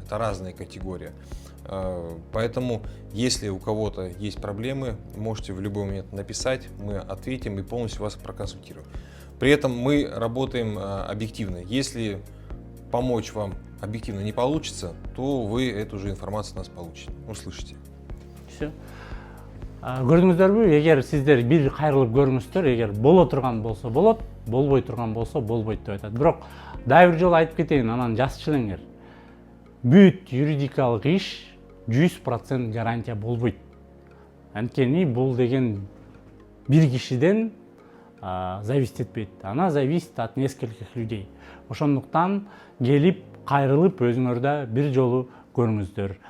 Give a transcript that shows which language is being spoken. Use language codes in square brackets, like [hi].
[ru] Это разные категории. Поэтому, если у кого-то есть проблемы, можете в любой момент написать, мы ответим и полностью вас проконсультируем. При этом мы работаем объективно. Если помочь вам объективно не получится, то вы эту же информацию от нас получите, услышите. Все. [ky] Көрдүңүздөрбү, эгер сиздер бир кайрылып көрүңүздөр, эгер боло турган болсо болот, болбой турган болсо болбойт деп айтат. Бирок дагы бир жолу айтып кетейин, анан жазчы элеңер. Бүт юридикалык иш 100% гарантия болбойт. Анткени бул деген бир кишиден зависит этпейт. [ru] Она зависит от нескольких людей. [ky] Ошондуктан келип кайрылып өзүңөрдө бир жолу көрүңүздөр.